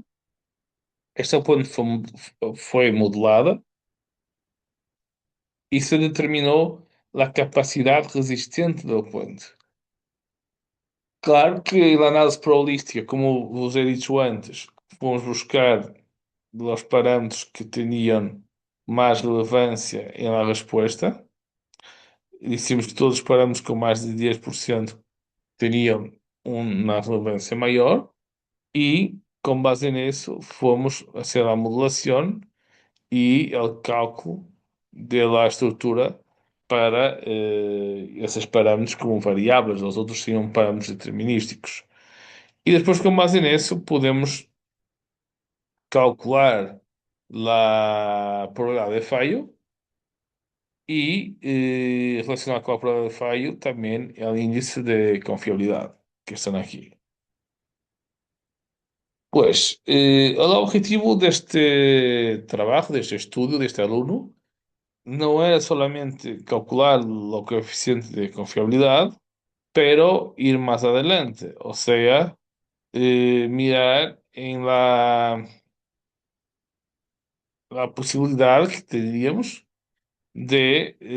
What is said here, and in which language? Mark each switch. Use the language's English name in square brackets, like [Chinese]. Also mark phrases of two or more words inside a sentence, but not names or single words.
[Portuguese] Esta ponte foi modelada [Spanish] y se determinó la capacidad resistente del puente. Claro que la análise probabilística, como vos he dicho antes, [Portuguese] fomos buscar [Spanish] los parámetros que tenían más relevancia en la respuesta. [Portuguese] Dissemos que todos os parâmetros com mais de 10% teriam uma relevância maior [Spanish] y con base en eso fomos a hacer la modelación y el cálculo de la estructura [Portuguese] para esses parámetros como variáveis, os outros seriam parámetros determinísticos. E depois, com base nisso, podemos calcular a probabilidade de fallo [Spanish] y relacionar con la probabilidad de fallo también el índice de confiabilidad que están aquí. Pues el objetivo de este trabajo, de este estudio, de este alumno, no era solamente calcular lo coeficiente de confiabilidad, pero ir más adelante, o sea, mirar en la posibilidad que tendríamos de